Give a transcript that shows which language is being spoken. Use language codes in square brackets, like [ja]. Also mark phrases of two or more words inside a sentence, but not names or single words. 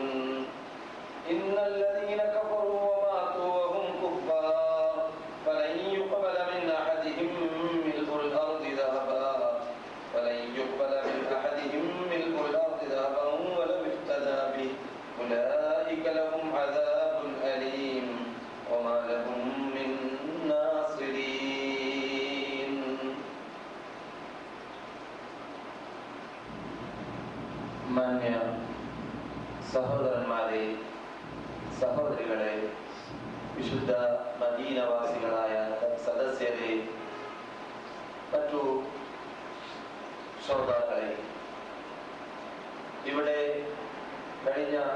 [ar] إن الذين كفروا وماتوا وهم كفار فلن يقبل من أحدهم ملء الأرض ذهبا ولو افتدى به أولئك لهم عذاب أليم وما لهم من ناصرين. [ml] മാന്യ സഹോദരന്മാരെ, സഹോദരികളെ, വിശുദ്ധ മദീനവാസികളായ സദസ്യരെ, മറ്റു ശ്രോതാക്കളെ, ഇവിടെ കഴിഞ്ഞ